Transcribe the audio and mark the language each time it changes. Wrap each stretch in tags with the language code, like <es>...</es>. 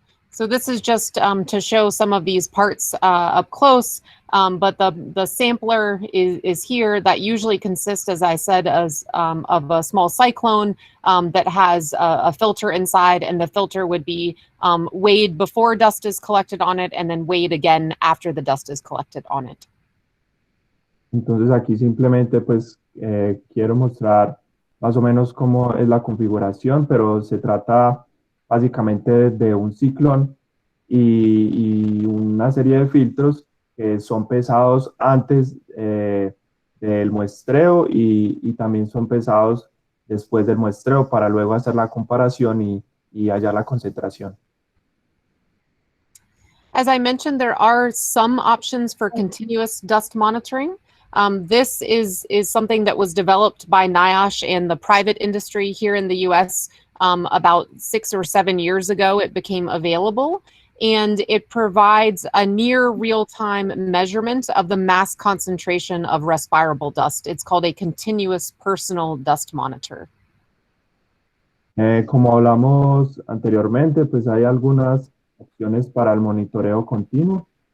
<en>So this is just to show some of these parts up close, but the sampler is here. That usually consists, as I said, of a small cyclone that has a filter inside, and the filter would be weighed before dust is collected on it and then weighed again after the dust is collected on it.</en> <es>Entonces aquí simplemente pues quiero mostrar más o menos cómo es la configuración, pero se trata básicamente de un ciclón y una serie de filtros que son pesados antes del muestreo y también son pesados después del muestreo para luego hacer la comparación y hallar la concentración.</es> <en>As I mentioned, there are some options for continuous dust monitoring. This is something that was developed by NIOSH and the private industry here in the US. About 6 or 7 years ago, it became available, and it provides a near real-time measurement of the mass concentration of respirable dust. It's called a continuous personal dust monitor.</en> <es>Como hablamos anteriormente, pues hay algunas opciones para el monitoreo continuo.</es>